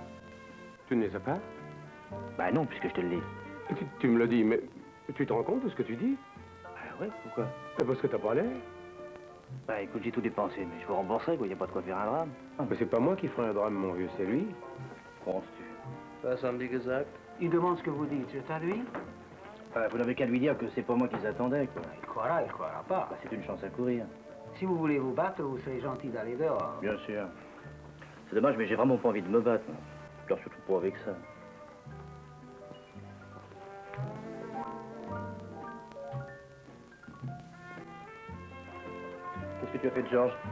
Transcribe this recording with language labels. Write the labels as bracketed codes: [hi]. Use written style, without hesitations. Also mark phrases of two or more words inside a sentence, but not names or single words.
[fr] Tu ne les as pas? Bah non, puisque je te le dis. Tu me le dis, mais tu te rends compte de ce que tu dis? Ah ouais, pourquoi? Parce que t'as pas l'air. Bah écoute, j'ai tout dépensé, mais je vous rembourserai, quoi, y a pas de quoi faire un drame. Mais c'est pas moi qui ferai un drame, mon vieux, c'est lui. Penses-tu? [de] Was haben die gesagt? [fr] Il demande ce que vous dites. C'est à lui? Vous n'avez qu'à lui dire que c'est pas moi qu'ils attendaient, quoi. Il croira pas. Bah, c'est une chance à courir. Si vous voulez vous battre, vous serez gentil d'aller dehors. Bien sûr. C'est dommage, mais j'ai vraiment pas envie de me battre. Alors surtout pas avec ça. Qu'est-ce que tu as fait de Georges?